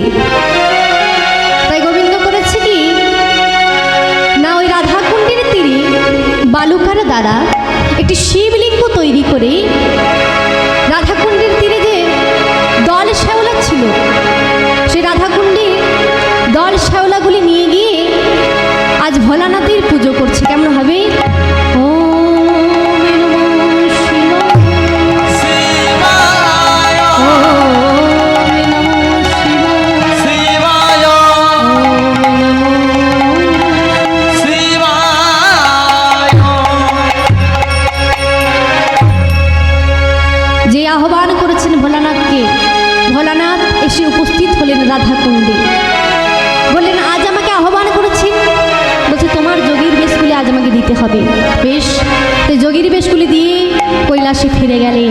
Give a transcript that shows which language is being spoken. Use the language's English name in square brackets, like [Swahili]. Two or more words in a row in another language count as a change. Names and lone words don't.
[Bangla] তাই গোবিন্দ করেছে কি না, ওই রাধাকুণ্ডের তীরে বালুকার দ্বারা একটি শিবলিঙ্গ তৈরি করে রাধাকুণ্ডের তীরে যে দল শ্যাওলা ছিল, সেই রাধাকুণ্ডে দল শ্যাওলাগুলি নিয়ে গিয়ে আজ ভোলানাথের পুজো করছে। কেমন হবে? [Sanskrit] ওম নমঃ শিবায়, শিবায় ওম নমঃ শিবায়, শিবায় ওম নমঃ শিবায়। [Bangla] যে আহ্বান করেছেন ভোলানাথকে, ভোলানাথ এসে উপস্থিত হলেন রাধাকুণ্ডে। বললেন, আজ আমাকে আহ্বান করেছেন? বলছে, তোমার যোগীর বেশগুলি আজ আমাকে দিতে হবে। বেশ, তো যোগীর বেশগুলি দিয়ে কৈলাসে ফিরে গেলেন।